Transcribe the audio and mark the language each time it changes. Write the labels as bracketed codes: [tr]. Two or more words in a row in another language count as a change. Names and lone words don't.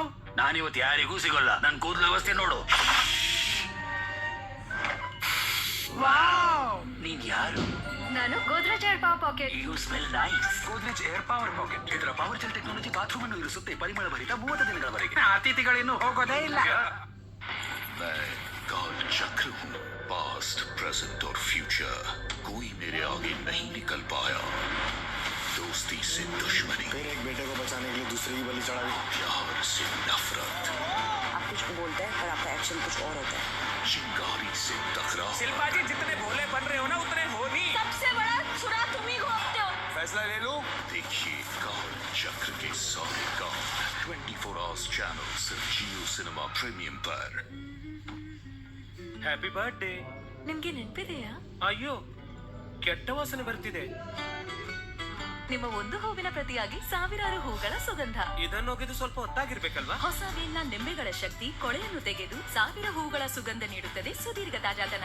[kn] ನಾನಿವತ್ತು ಯಾರಿಗೂ ಸಿಗೋಲ್ಲ. ನನ್ ಕೂದಲ ವ್ಯವಸ್ಥೆ ನೋಡು. ನೀನ್ ಯಾರು? ನಾನು ಗೋದ್ರೇಜ್ ಏರ್ ಪವರ್ ಪಾಕೆಟ್. [en] You smell nice. Godrej Air Power Pocket. [kn] ಇದರ [en] power gel technology bathroom [kn] ಅನ್ನು ಇರಿಸುತ್ತೆ ಪರಿಮಳ ಭರಿತ 30 ದಿನಗಳವರೆಗೆ. ಅತಿಥಿಗಳಿನ್ನು ಹೋಗೋದೇ ಇಲ್ಲ. [hi] काल चक्र हूँ, [en] past present [hi] और फ्यूचर कोई मेरे आगे नहीं निकल पाया. दोस्ती से दुश्मनी, फिर एक बेटे को बचाने के लिए दूसरे की बलि चढ़ा दी. प्यार से नफरत, आप कुछ बोलते हैं पर आपका एक्शन कुछ और होता है. चिंगारी से तकरार. शिल्पा जी जितने भोले बन रहे हो ना उतने हो नहीं. सबसे बड़ा छुरा तुम ही घोंपते हो. फैसला ले लूं? देखिए काल चक्र के सारे काम 24 [en] hours channel [hi] सिर्फ जियो सिनेमा प्रीमियम पर. [en] Happy birthday. [kn] ನಿಮ್ಗೆ ನೆನಪಿದೆಯಾ? ಅಯ್ಯೋ ಕೆಟ್ಟ ವಾಸನೆ ಬರ್ತಿದೆ. ನಿಮ್ಮ ಒಂದು ಹೂವಿನ ಪ್ರತಿಯಾಗಿ ಸಾವಿರಾರು ಹೂಗಳ ಸುಗಂಧ. ಇದನ್ನು ಹೋಗಿದ್ದು ಸ್ವಲ್ಪ ಹೊತ್ತಾಗಿರ್ಬೇಕಲ್ವಾ? ಹೊಸ ವೇಲ್ನ ನಿಂಬೆಗಳ ಶಕ್ತಿ ಕೊಳೆಯನ್ನು ತೆಗೆದು ಸಾವಿರ ಹೂಗಳ ಸುಗಂಧ ನೀಡುತ್ತದೆ ಸುದೀರ್ಘ ತಾಜಾತನ.